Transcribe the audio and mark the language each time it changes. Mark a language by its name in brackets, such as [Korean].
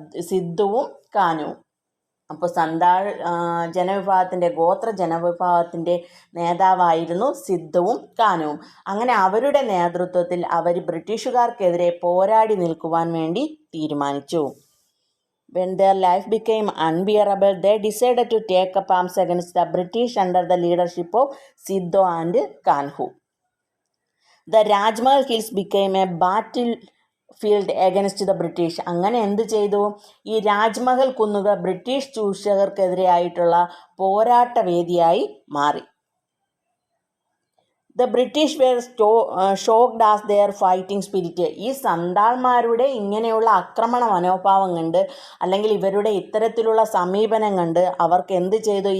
[Malayalam] സിദ്ദുവും കാനുവും. അപ്പോൾ സന്താൾ ജനവിഭാഗത്തിൻ്റെ ഗോത്ര ജനവിഭാഗത്തിൻ്റെ നേതാവായിരുന്നു സിദ്ദുവും കാനുവും. അങ്ങനെ അവരുടെ നേതൃത്വത്തിൽ അവർ ബ്രിട്ടീഷുകാർക്കെതിരെ പോരാടി നിൽക്കുവാൻ വേണ്ടി തീരുമാനിച്ചു. [English] When their life became unbearable, they decided to take up arms against the British under the leadership of Siddo and Kanhu. The Rajmahal Hills became a battlefield against the British. [Malayalam] അങ്ങനെ എന്ത് ചെയ്തു? ഈ രാജ്മഹൽ കുന്നുകൾ ബ്രിട്ടീഷ് ചൂഷകർക്കെതിരെയായിട്ടുള്ള പോരാട്ട വേദിയായി മാറി. [English] The British were shocked as their fighting spirit. [Malayalam] ഈ സന്താൾമാരുടെ ഇങ്ങനെയുള്ള ആക്രമണ മനോഭാവം കണ്ട്, അല്ലെങ്കിൽ ഇവരുടെ ഇത്തരത്തിലുള്ള സമീപനം കണ്ട് അവർക്ക് എന്ത് ചെയ്തു?